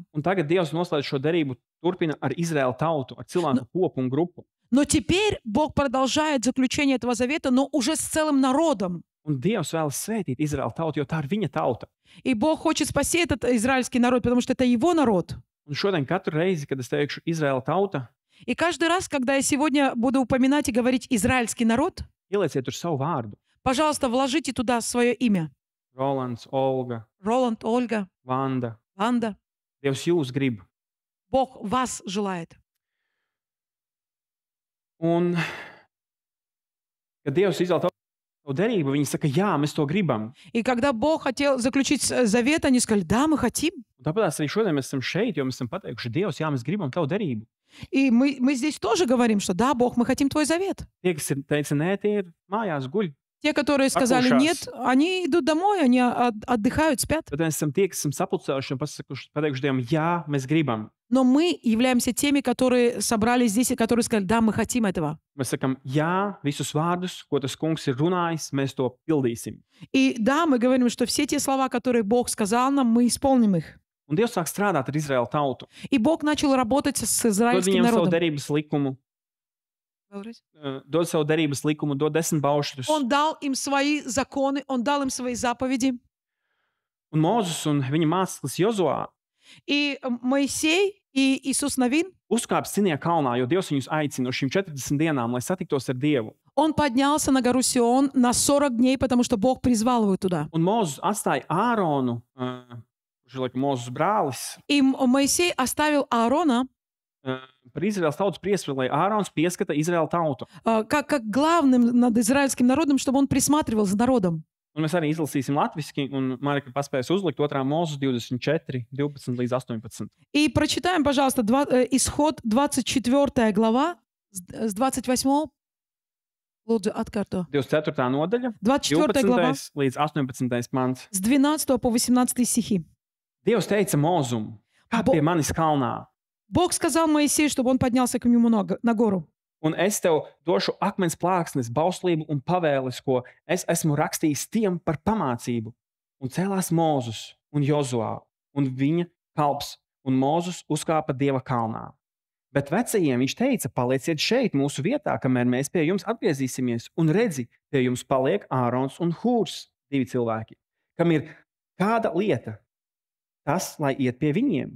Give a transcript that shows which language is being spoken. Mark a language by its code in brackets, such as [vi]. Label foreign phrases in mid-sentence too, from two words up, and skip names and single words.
[lv] Un tagad Dievs noslēdz šo derību, turpina ar Izraēla tautu, ar cilvēku kopu un grupu. [ru] Но теперь Бог продолжает заключение этого завета, но уже с целым народом. [lv] Un Dievs vēlas svētīt Izraēla tautu, jo tā ir viņa tauta. [ru] И Бог хочет спасти этот израильский народ, потому что это его народ. [lv] Un šodien katru reizi, kad es teikšu Izraēla tauta, [ru] И каждый раз, когда я сегодня буду упоминать и говорить израильский народ, [lv] ielieciet tur savu vārdu. [ru] пожалуйста, вложите туда свое имя. [lv] Rolands, Olga, [ru] Роланд, Ольга, [lv] Vanda. [ru] Ванда. [lv] Dievs jūs grib. [ru] Бог вас желает. [lv] Un, kad Dievs izvēl tavu derību, viņi saka, jā, mēs to gribam. [ru] И когда Бог хотел заключить завет, они сказали, да, мы хотим. [lv] Un tāpēc arī šodien mēs esam šeit, jo mēs esam pateikuši, Dievs, jā, mēs gribam tavu derību. [ru] И мы здесь тоже говорим, что да, Бог, мы хотим Твой завет. [lv] Tie, kas teica, nē, tie ir mājās guļ. [ru] Те, которые сказали нет, они идут домой, они отдыхают, спят. [lv] Bet mēs esam tie, kas esam sapulcējuši un pateikuši Dievam, jā, mēs gribam. [ru] Но мы являемся теми, которые собрались здесь и которые сказали, да, мы хотим этого. [lv] Mēs sakam, jā, visus vārdus, ko tas kungs ir runājis, mēs to pildīsim. [ru] И да, мы говорим, что все те слова, которые Бог сказал нам, мы исполним их. [lv] Un Dievs sāk strādāt ar Izraēla tautu. [ru] И Бог начал работать с [lv] Dod [ru] израильским [lv] viņiem savu [ru] народом. [lv] derības likumu, dod savu derības likumu, dod 10 baušļus. [ru] Он дал им свои законы, Он дал им свои заповеди. [lv] Un Mozus un viņa māceklis Jozuā [ru] И Моисей и Иисус Навин, [lv] uzkāpa Sinija kalnā, jo Dievs viņus aicina uz šīm 40 dienām, lai satiktos ar Dievu. [ru] он поднялся на гору Сион на 40 дней, потому что Бог призвал его туда. [lv] Un Mozus atstāja Āronu, kurš ir laikam Mozus brālis, [ru] И Моисей оставил Аарона [lv] par Izraēlas tautas priesteri, lai Ārons pieskata Izraēla tautu. [ru] как главным над израильским народом, чтобы он присматривал за народом. [lv] Un mēs arī izlasīsim latviski, un Marika paspēs uzlikt 2. Mūzes 24, 12 līdz 18. [ru] И прочитаем, пожалуйста, Исход 24 глава с 28. [lv] Лūdzu, atkārto. 24. nodaļa, [ru] 24 глава [lv] 12 līdz 18. pants. [ru] с 12 по 18 стихи. [lv] Dievs teica Mūzum, kāp pie manis kalnā, [ru] Бог сказал Моисею, чтобы он поднялся к нему на гору. [lv] un es tev došu akmens plāksnes, bauslību un pavēles, ko es esmu rakstījis tiem par pamācību. Un cēlās Mūzes un Jozuā un viņa kalps, un Mūzes uzkāpa Dieva kalnā. Bet vecajiem viņš teica, palieciet šeit mūsu vietā, kamēr mēs pie jums atgriezīsimies, un redzi, pie jums paliek Ārons un Hūrs, 2 cilvēki, kam ir kāda lieta, tas, lai iet pie viņiem.